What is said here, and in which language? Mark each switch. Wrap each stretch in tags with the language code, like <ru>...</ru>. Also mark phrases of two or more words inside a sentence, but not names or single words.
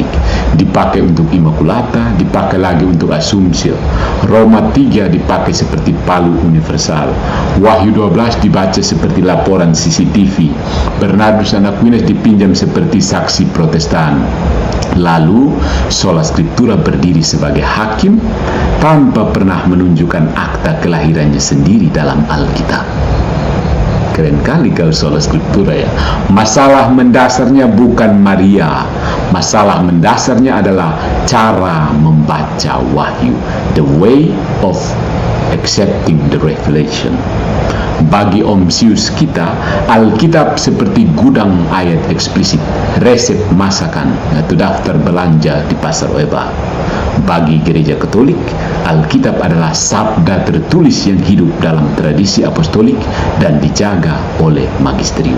<id>Dipakai untuk Immaculata, dipakai lagi untuk Assumption. Roma 3 dipakai seperti palu universal. Wahyu 12 dibaca seperti laporan CCTV. Bernardus Aquinas dipinjam seperti saksi Protestan. Lalu,</id> <la>sola scriptura</la> <id>berdiri sebagai hakim tanpa pernah menunjukkan akta kelahirannya sendiri dalam Alkitab. Keren kali kalau</id> <la>sola scriptura</la> <id>ya. Masalah mendasarnya bukan Maria. Masalah mendasarnya adalah cara membaca wahyu.</id> <en>The way of accepting the revelation.</en> <id>Bagi Om Sius kita, Alkitab seperti gudang ayat eksplisit, resep masakan atau daftar belanja di pasar Weba. Bagi gereja Katolik, Alkitab adalah sabda tertulis yang hidup dalam tradisi apostolik dan dijaga oleh magisterium.</id>